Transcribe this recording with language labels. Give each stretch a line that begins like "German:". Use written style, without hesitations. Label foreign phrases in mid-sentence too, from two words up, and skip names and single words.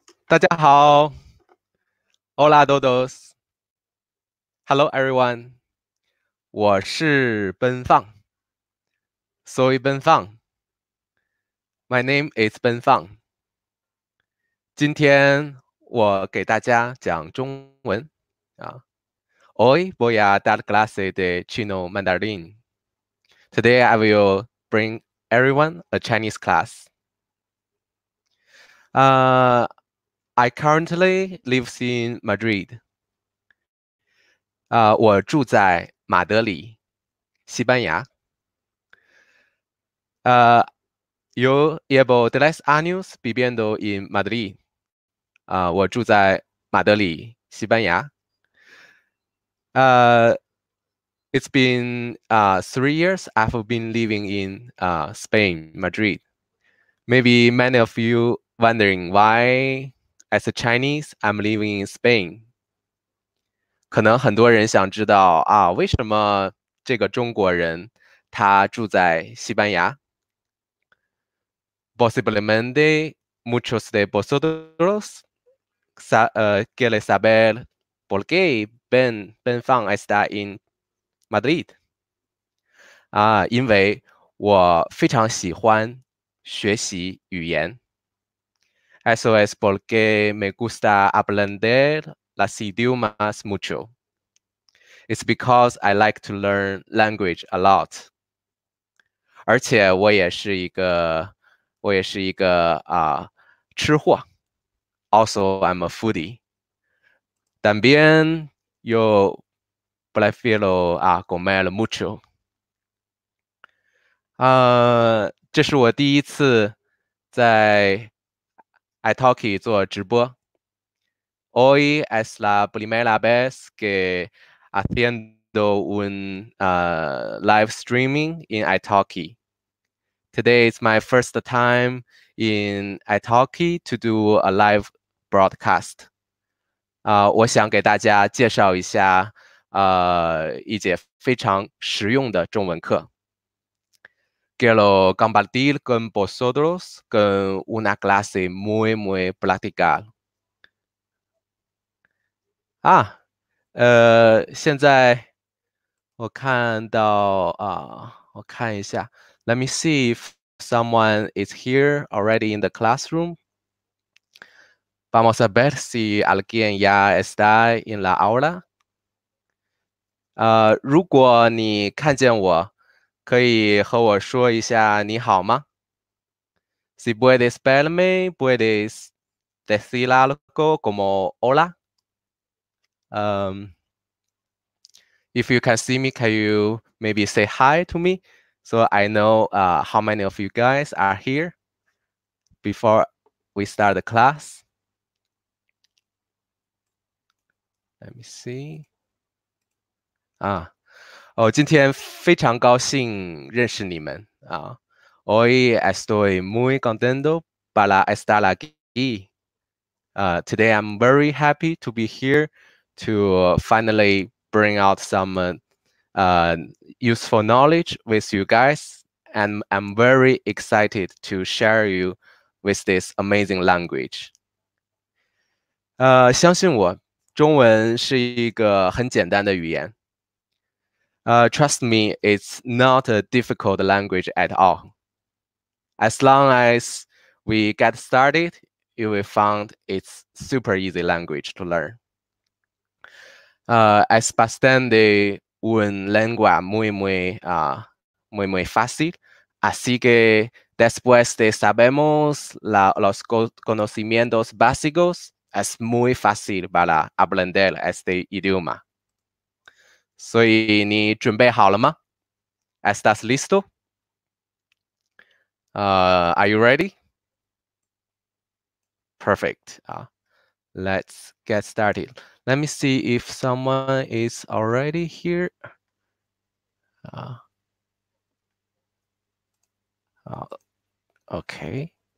Chinese: 大家好 ，
Spanish: Hola todos.
English: Hello everyone.
Chinese: 我是奔放，
Spanish: Soy 奔放。
English: My name is 奔放。
Chinese: 今天我给大家讲中文啊。
Spanish: Hoy voy a dar clase de chino mandarín.
English: Today I will bring everyone a Chinese class. I currently live in Madrid.
Chinese: 我住在马德里，西班牙。
Spanish: Yo llevo 3 años viviendo en Madrid.
Chinese: 我住在马德里，西班牙。
English: It's been 3 years I've been living in Spain, Madrid. Maybe many of you wondering why, as a Chinese, I'm living in Spain.
Chinese: 可能很多人想知道为什么这个中国人他住在西班牙
Spanish: ？Posiblemente muchos de vosotros quieren saber por qué Ben Fang está en Madrid
Chinese: 因为我非常喜欢学习语言。
Spanish: Eso es porque me gusta aprender las idiomas mucho.
English: It's because I like to learn language a lot.
Chinese: 而且我也是一个吃货。
English: Also, I'm a foodie.
Spanish: También yo prefiero comer mucho.
Chinese: 这是我第一次在 italki 做直播。
Spanish: Hoy es la primera vez que haciendo un
English: live streaming in italki. Today is my first time in italki to do a live broadcast.
Chinese: 我想给大家介绍一下一节非常实用的中文课。
Spanish: Quiero compartir con vosotros con una clase muy práctica.
Chinese: 现在我看到我看一下。
English: Let me see if someone is here already in the classroom.
Spanish: Vamos a ver si alguien ya está en la aula.
Chinese: 如果你看见我，可以和我说一下你好吗？
Spanish: Si puedes verme, puedes decir algo como hola.
English: If you can see me, can you maybe say hi to me so I know how many of you guys are here before we start the class? Let me see.
Chinese: 今天非常高兴认识你们
Spanish: Hoy estoy muy contento para estar aquí.
English: Today I'm very happy to be here to finally bring out some useful knowledge with you guys, and I'm very excited to share you with this amazing language.
Chinese: 相信我，中文是一个很简单的语言。
English: Trust me, it's not a difficult language at all. As long as we get started, you will find it's super easy language to learn.
Spanish: Es bastante una lengua muy fácil, así que después de sabemos los conocimientos básicos, es muy fácil para aprender este idioma.
Chinese: 所以你准备好了吗？
Spanish: ¿Estás listo?
English: Are you ready? Perfect. Let's get started. Let me see if someone is already here. Okay.